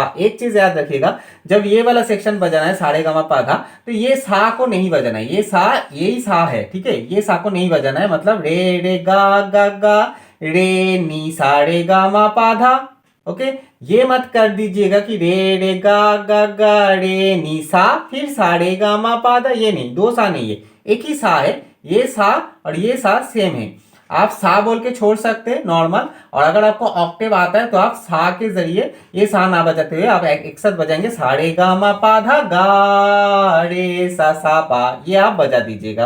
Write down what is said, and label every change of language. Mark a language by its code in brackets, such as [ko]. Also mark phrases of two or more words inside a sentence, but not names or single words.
[hi] एक चीज याद रखिएगा, जब ये वाला सेक्शन बजाना है सारे गा मा पा धा, तो ये सा को नहीं बजाना है, ये सा यही सा है, ठीक है, ये सा को नहीं बजाना है। मतलब रे रे गा रे नी, सारे गा मा पा धा। ओके, ये मत कर दीजिएगा कि रे रे गा रे नी सा, फिर सा रे गा मा पा धा, ये नहीं, दो सा नहीं है, एक ही सा है, ये सा और ये सा सेम है। आप सा बोल के छोड़ सकते हैं नॉर्मल, और अगर आपको ऑक्टेव आता है तो आप सा के जरिए ये सा ना बजाते हुए आप एक साथ बजाएंगे, सा रे गा मा पा धा गा रे सा पा, ये आप बजा दीजिएगा।